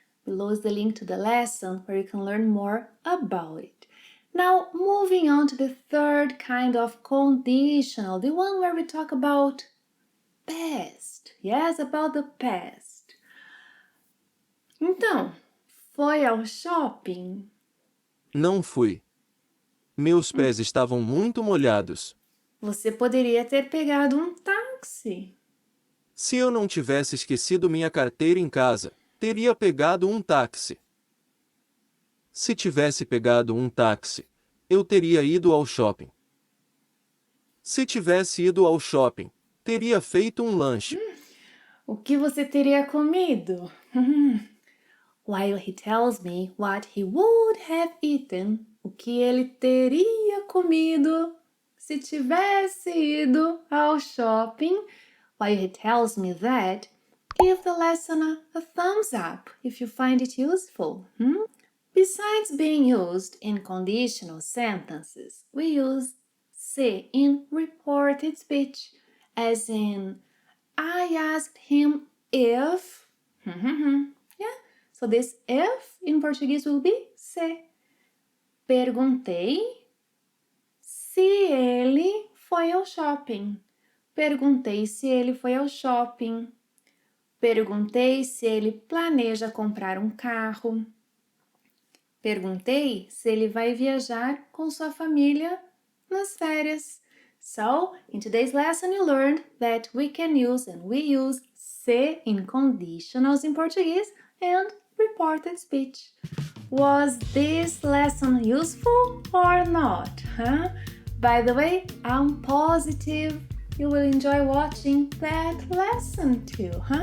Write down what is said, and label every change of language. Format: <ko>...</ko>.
<en>Below is the link to the lesson where you can learn more about it. Now, moving on to the third kind of conditional, the one where we talk about past. Yes, about the past.</en> <pt>Então, foi ao shopping? Não fui. Meus pés estavam muito molhados. Você poderia ter pegado um táxi. Se eu não tivesse esquecido minha carteira em casa, teria pegado um táxi. Se tivesse pegado um táxi, eu teria ido ao shopping. Se tivesse ido ao shopping, teria feito um lanche. O que você teria comido?</pt> <en>While he tells me what he would have eaten,</en> <pt>o que ele teria comido se tivesse ido ao shopping.</pt> <en>While he tells me that, give the lesson a thumbs up if you find it useful. Besides being used in conditional sentences, we use se in reported speech, as in, I asked him if. Yeah, so this if in Portuguese will be se.</en> <pt>Perguntei se ele foi ao shopping. Perguntei se ele foi ao shopping. Perguntei se ele planeja comprar um carro. Perguntei se ele vai viajar com sua família nas férias.</pt> <en>So, in today's lesson you learned that we can use and we use se in conditionals in Portuguese and reported speech. Was this lesson useful or not? By the way, I'm positive you will enjoy watching that lesson too.</en>